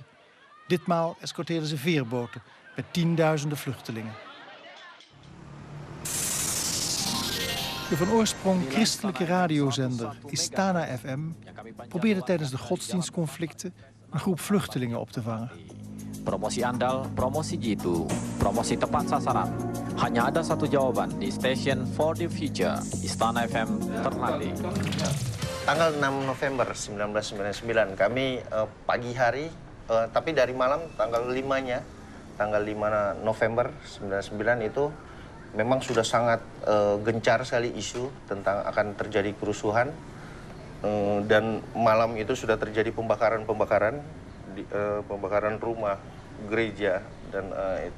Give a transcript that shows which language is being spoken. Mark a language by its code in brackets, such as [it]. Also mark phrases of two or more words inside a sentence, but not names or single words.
[nl] Ditmaal escorteerden ze veerboten met tienduizenden vluchtelingen. De van oorsprong christelijke radiozender Istana FM probeerde tijdens de godsdienstconflicten een groep vluchtelingen op te vangen. [id] Promosi andal, promosi jitu, promosi tepat sasaran. Hanya ada satu jawaban di [en] Station for the Future, [id] Istana FM Ternate. Tanggal 6 November 1999 kami pagi hari, tapi dari malam tanggal 5-nya, tanggal 5 November 1999 itu memang sudah sangat gencar sekali isu tentang akan terjadi kerusuhan dan malam itu sudah terjadi pembakaran rumah, gereja dan itu.